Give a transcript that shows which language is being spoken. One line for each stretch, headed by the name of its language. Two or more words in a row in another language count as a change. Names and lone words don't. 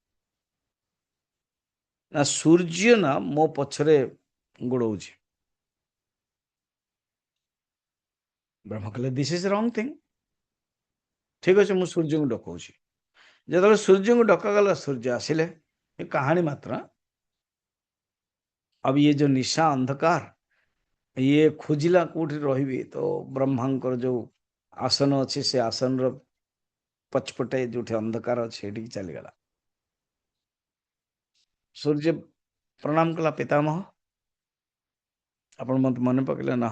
Odia: ନା ସୂର୍ଯ୍ୟ ନା ମୋ ପଛରେ ଗୋଡ଼ଉଛି। ବ୍ରହ୍ମା କହିଲେ
English: this is wrong thing.
Odia: ଠିକ୍ ଅଛି, ମୁଁ ସୂର୍ଯ୍ୟଙ୍କୁ ଡକଉଛି। ଯେତେବେଳେ ସୂର୍ଯ୍ୟଙ୍କୁ ଡକାଗଲା, ସୂର୍ଯ୍ୟ ଆସିଲେ। ଏ କାହାଣୀ ମାତ୍ର।
Hindi: अब ये जो निशा अंधकार,
Odia: ଇଏ ଖୋଜିଲା କୋଉଠି ରହିବି, ତ ବ୍ରହ୍ମାଙ୍କର ଯୋଉ ଆସନ ଅଛି ସେ ଆସନର ପଛପଟେ ଯୋଉଠି ଅନ୍ଧକାର ଅଛି ସେଇଠିକି ଚାଲିଗଲା। ସୂର୍ଯ୍ୟ ପ୍ରଣାମ କଲା, ପିତାମହ ଆପଣ ମତେ ମନେ ପକେଇଲେ ନା?